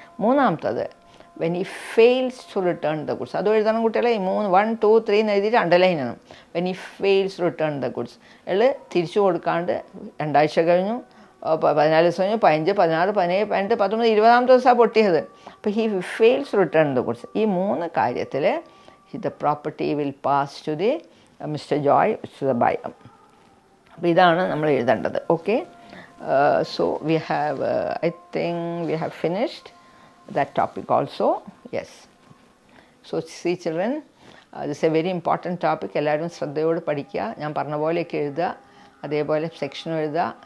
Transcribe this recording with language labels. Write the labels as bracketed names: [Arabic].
[English] മൂന്നാമത്തത് when he fails to return the goods. [Malayalam] അതും എഴുതണം കുട്ടികളെ. 1, 2, 3 എന്ന് എഴുതിയിട്ട് അണ്ടർലൈൻ ചെയ്യണം. [English] when he fails to return the goods, [Malayalam] അയാൾ തിരിച്ചു കൊടുക്കാണ്ട് 2 ആഴ്ച കഴിഞ്ഞു, 14 ദിവസം കഴിഞ്ഞു, 15, 16, 17, 18, 19, 20ാമത്തെ ദിവസമാണ് പൊട്ടിയത്. അപ്പോൾ [English] He fails to return the goods. [Malayalam] ഈ 3 കാര്യത്തിൽ [English] the property will pass to the Mr. [Malayalam] Joy, [English] to the buyer. [Malayalam] അപ്പോൾ ഇതാണ് നമ്മൾ എഴുതേണ്ടത്. [English] Okay, so we have I think we have finished that topic also. Yes, so see children, this a very important topic. [Malayalam] എല്ലാവരും ശ്രദ്ധയോട് പഠിക്കുക. ഞാൻ പറഞ്ഞ പോലെയൊക്കെ എഴുതുക, അതേപോലെ സെക്ഷനും എഴുതുക.